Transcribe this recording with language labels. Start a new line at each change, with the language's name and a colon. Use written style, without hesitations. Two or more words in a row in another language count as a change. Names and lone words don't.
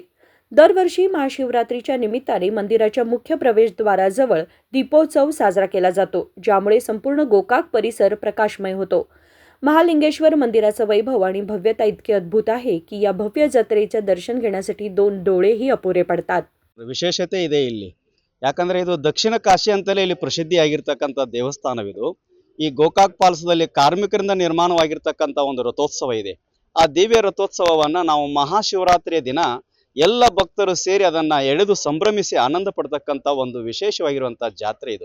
Marathi: दरवर्षी महाशिवरात्रीच्या निमित्ताने मंदिराच्या मुख्य प्रवेशद्वाराजवळ दीपोत्सव साजरा केला जातो, ज्यामुळे संपूर्ण गोकाक परिसर प्रकाशमय होतो। महालिंगेश्वर मंदिराचं वैभव आणि भव्यता इतके अद्भुत आहे की या भव्य जत्रेचे दर्शन घेण्यासाठी 2 डोळेही अपुरे पडतात।
Kannada: ವಿಶೇಷತೆ ಇದೆ ಇಲ್ಲಿ ಯಾಕಂದ್ರೆ ಇದು ದಕ್ಷಿಣ ಕಾಶಿ ಅಂತಲೇ ಇಲ್ಲಿ ಪ್ರಸಿದ್ಧಿಯಾಗಿರ್ತಕ್ಕಂಥ ದೇವಸ್ಥಾನವಿದು। ಈ ಗೋಕಾಕ್ ಫಾಲ್ಸ್ದಲ್ಲಿ ಕಾರ್ಮಿಕರಿಂದ ನಿರ್ಮಾಣವಾಗಿರ್ತಕ್ಕಂಥ ಒಂದು ರಥೋತ್ಸವ ಇದೆ। ಆ ದಿವ್ಯ ರಥೋತ್ಸವವನ್ನ ನಾವು ಮಹಾಶಿವರಾತ್ರಿಯ ದಿನ ಎಲ್ಲ ಭಕ್ತರು ಸೇರಿ ಅದನ್ನ ಎಳೆದು ಸಂಭ್ರಮಿಸಿ ಆನಂದ ಪಡ್ತಕ್ಕಂಥ ಒಂದು ವಿಶೇಷವಾಗಿರುವಂತಹ ಜಾತ್ರೆ ಇದು।